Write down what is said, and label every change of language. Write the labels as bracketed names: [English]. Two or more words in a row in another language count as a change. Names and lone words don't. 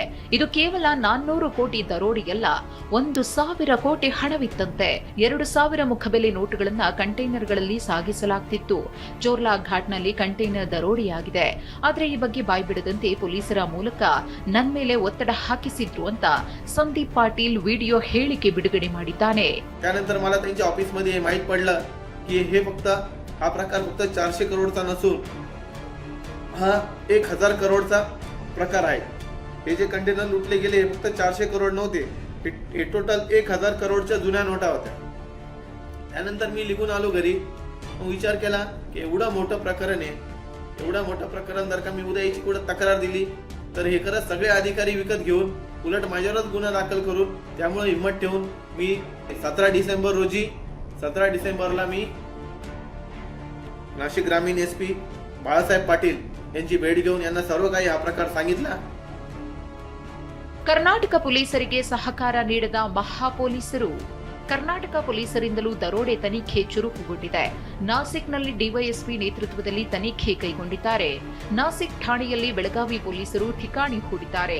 [Kannada] ಇದು ಕೇವಲ 400 ಕೋಟಿ ದರೋಡೆಯಲ್ಲ, 1,000 ಕೋಟಿ ಹಣವಿತ್ತಂತೆ. 2,000 ಮುಖಬೆಲೆ ನೋಟುಗಳನ್ನ ಕಂಟೈನರ್ಗಳಲ್ಲಿ ಸಾಗಿಸಲಾಗ್ತಿತ್ತು. ಚೋರ್ಲಾ ಘಾಟ್ನಲ್ಲಿ ಕಂಟೈನರ್ ದರೋಡೆಯಾಗಿದೆ. ಆದ್ರೆ ಈ ಬಗ್ಗೆ ಬಾಯ್ಬಿಡದಂತೆ ಪೊಲೀಸರ ಮೂಲಕ ನನ್ನ ಮೇಲೆ ಒತ್ತಡ ಹಾಕಿಸಿದ್ರು ಅಂತ ಸಂದೀಪ್ ಪಾಟೀಲ್ ವಿಡಿಯೋ ಹೇಳಿಕೆ ಬಿಡುಗಡೆ ಮಾಡಿದ್ದಾನೆ. [Marathi] त्यानंतर मला त्यांच्या ऑफिसमध्ये हे माहीत पडलं की हे फक्त हा प्रकार फक्त 400 करोडचा नसून हा 1,000 करोडचा प्रकार आहे. हे जे कंटेनर लुटले गेले हे फक्त 400 करोड नव्हते, हे टोटल 1,000 करोडच्या जुन्या नोटा होत्या. त्यानंतर मी निघून आलो घरी. विचार केला की एवढं मोठं प्रकरण आहे, एवढं मोठं प्रकरण जर का मी उद्या याची कुठं तक्रार दिली तर हे खरंच सगळे अधिकारी विकत घेऊन उलट माझ्यावरच गुन्हा दाखल करून, त्यामुळे हिंमत ठेवून मी 17 डिसेंबरला मी नाशिक ग्रामीण SP बाळासाहेब पाटील यांची भेट घेऊन यांना सर्व काही हा प्रकार सांगितला. [Kannada] ಕರ್ನಾಟಕ ಪೊಲೀಸರಿಗೆ ಸಹಕಾರ ನೀಡದ ಮಹಾ ಪೊಲೀಸರು. ಕರ್ನಾಟಕ ಪೊಲೀಸರಿಂದಲೂ ದರೋಡೆ ತನಿಖೆ ಚುರುಕುಗೊಂಡಿದೆ. ನಾಸಿಕ್ನಲ್ಲಿ ಡಿವೈಎಸ್ಪಿ ನೇತೃತ್ವದಲ್ಲಿ ತನಿಖೆ ಕೈಗೊಂಡಿದ್ದಾರೆ. ನಾಸಿಕ್ ಠಾಣೆಯಲ್ಲಿ ಬೆಳಗಾವಿ ಪೊಲೀಸರು ಠಿಕಾಣಿ ಹೂಡಿದ್ದಾರೆ.